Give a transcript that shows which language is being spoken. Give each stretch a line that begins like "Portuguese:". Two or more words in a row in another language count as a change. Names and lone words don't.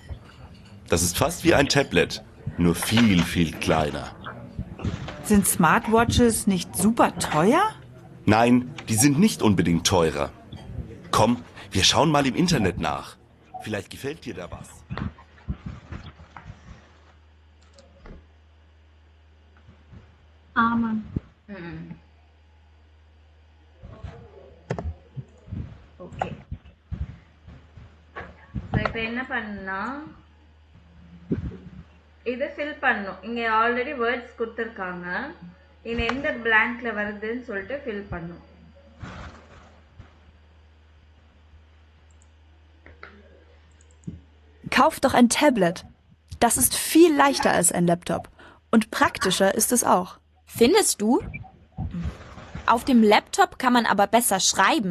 German: Das ist fast wie ein Tablet, nur viel, viel kleiner. Sind Smartwatches nicht super teuer? Nein, die sind nicht unbedingt teurer. Komm, wir schauen mal im Internet nach. Vielleicht gefällt dir da was.
Tamil: மேம் ஓகே. இப்போ என்ன பண்ணா இதை ஃபில் பண்ணும். இங்க ஆல்ரெடி வேர்ட்ஸ் கொடுத்துருக்காங்க. இது எந்த பிளாங்க்ல வருதுன்னு சொல்லிட்டு ஃபில் பண்ணும்.
German: Kauf doch ein Tablet. Das ist viel leichter als ein Laptop. Und praktischer ist es auch. Findest du? Auf dem Laptop kann man aber besser schreiben.